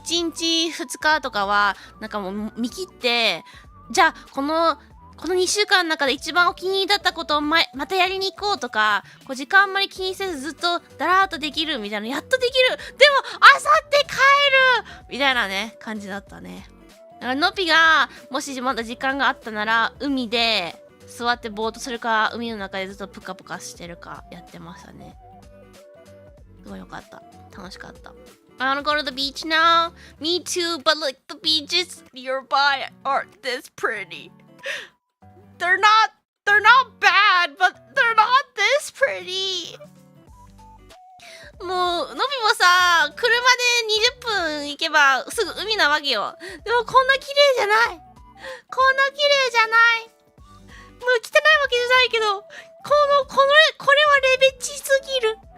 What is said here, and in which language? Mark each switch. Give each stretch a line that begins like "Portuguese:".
Japanese: 2日とかは、なんかもう見切って、じゃあこの2週間の中で一番お気に入りだったことをまたやりに行こうとか、こう時間あんまり気にせずずっとだらーっとできるみたいな、やっとできる、でもあさって帰るみたいなね、感じだったね。だからのぴがもしまだ時間があったなら、海で座ってぼーっとするか、海の中でずっとプカプカしてるかやってましたね。すごいよかった。楽しかった。
English: I wanna go to the beach now. Me too, but like the beaches nearby aren't this pretty. They're not bad, but they're not this pretty.
Japanese: もう、のびもさ、車で20分行けばすぐ海なわけよ。でもこんな綺麗じゃない。こんな綺麗じゃない。もう汚いわけじゃないけど、これはレベチすぎる。